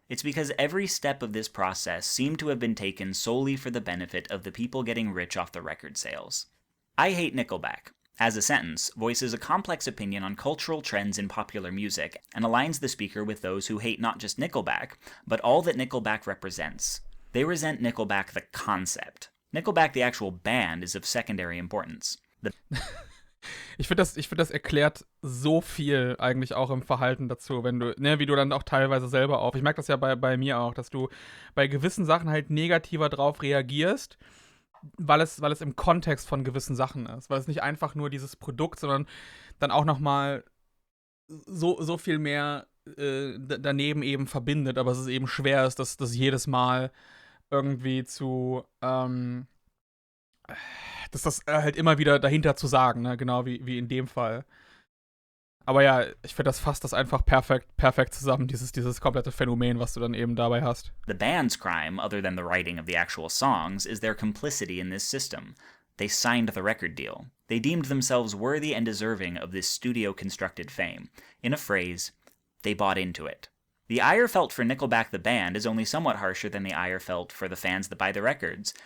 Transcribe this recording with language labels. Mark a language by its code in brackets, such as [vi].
[en] It's because every step of this process seemed to have been taken solely for the benefit of the people getting rich off the record sales. I hate Nickelback, as a sentence, voices a complex opinion on cultural trends in popular music and aligns the speaker with those who hate not just Nickelback, but all that Nickelback represents. They resent Nickelback the concept. Nickelback, the actual band, is of secondary importance. [de] Ich finde, das erklärt so viel eigentlich auch im Verhalten dazu, wenn du, ne, wie du dann auch teilweise selber auf. Ich merke das ja bei mir auch, dass du bei gewissen Sachen halt negativer drauf reagierst, weil es im Kontext von gewissen Sachen ist. Weil es nicht einfach nur dieses Produkt, sondern dann auch nochmal so viel mehr daneben eben verbindet, aber es ist eben schwer ist, das jedes Mal irgendwie zu, dass das halt immer wieder dahinter zu sagen, ne? Genau wie in dem Fall. Aber ja, ich finde, das fasst das einfach perfekt zusammen, dieses komplette Phänomen, was du dann eben dabei hast. [en] The band's crime, other than the writing of the actual songs, is their complicity in this system. They signed the record deal. They deemed themselves worthy and deserving of this studio-constructed fame. In a phrase, they bought into it. The ire felt for Nickelback the band is only somewhat harsher than the ire felt for the fans that buy the records.